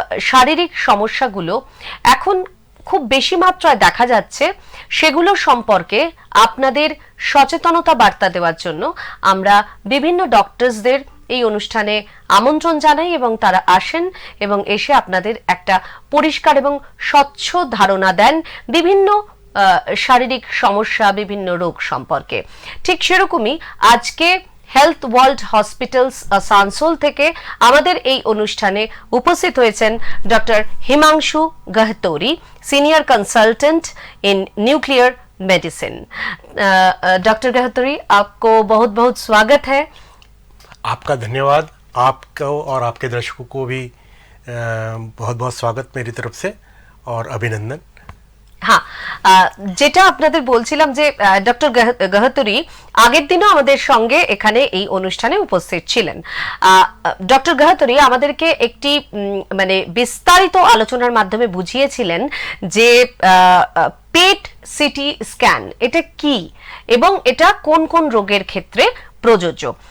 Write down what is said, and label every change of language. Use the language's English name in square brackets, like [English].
[Bangla] শারীরিক সমস্যাগুলো এখন খুব বেশি মাত্রায় দেখা যাচ্ছে সেগুলো সম্পর্কে আপনাদের সচেতনতা বার্তা দেওয়ার জন্য আমরা বিভিন্ন ডক্টরসদের এই অনুষ্ঠানে আমন্ত্রণ জানাই এবং তারা আসেন এবং এসে আপনাদের একটা পরিষ্কার এবং স্বচ্ছ ধারণা দেন বিভিন্ন শারীরিক সমস্যা, বিভিন্ন রোগ সম্পর্কে। ঠিক সেরকমই আজকে হেলথ ওয়ার্ল্ড হসপিটালস আসানসোল থেকে আমাদের এই অনুষ্ঠানে উপস্থিত হয়েছেন doctor Himanshu গহতোরি, [English] Senior consultant in nuclear medicine. [Hindi] Doctor गहतोरी, आपको बहुत बहुत स्वागत है। आपका धन्यवाद। आपको और आपके दर्शकों को भी बहुत बहुत स्वागत मेरी तरफ से और अभिनंदन। [Bangla] হ্যাঁ, যেটা আপনাদের বলছিলাম যে ডক্টর গহতোরি আগের দিনও আমাদের সঙ্গে এখানে এই অনুষ্ঠানে উপস্থিত ছিলেন। ডক্টর গহতোরি আমাদেরকে একটি মানে বিস্তারিত আলোচনার মাধ্যমে বুঝিয়েছিলেন যে পেট সিটি স্ক্যান এটা কি এবং এটা কোন কোন রোগের ক্ষেত্রে প্রযোজ্য।